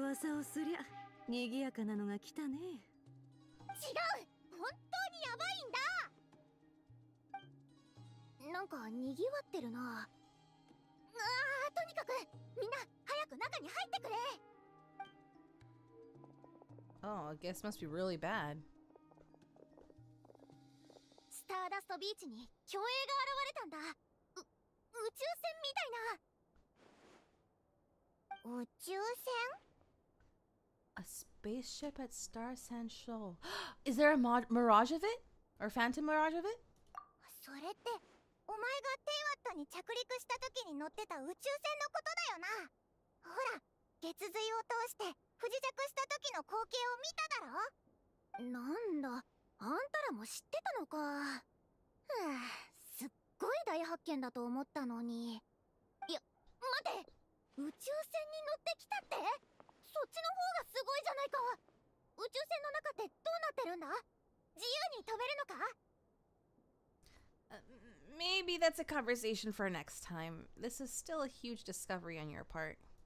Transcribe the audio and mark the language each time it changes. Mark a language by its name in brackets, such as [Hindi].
[Japanese] 噂をすりゃ賑やかなのが来たね。違う、本当にやばいんだ。なんか賑わってるな。とにかくみんな早く中に入ってくれ。 [English] Oh, I guess must be really bad. [Japanese] スターダストビーチに巨影が現れたんだ。宇宙船みたいな。宇宙船？ [English] A spaceship at Star Sand Shoal. Is there a mirage of it? Or phantom mirage of it? [Japanese] それってお前がテイワットに着陸した時に乗ってた宇宙船のことだよな。ほら、月髄を通して不時着した時の光景を見ただろ。なんだ、あんたらも知ってたのか。すっごい大発見だと思ったのに。いや、待て、宇宙船に乗ってきたって？そっちの方がすごいじゃないか。宇宙船の中ってどうなってるんだ？自由に飛べるのか [English] ？Maybe that's a conversation for next time. This is still a huge discovery on your part.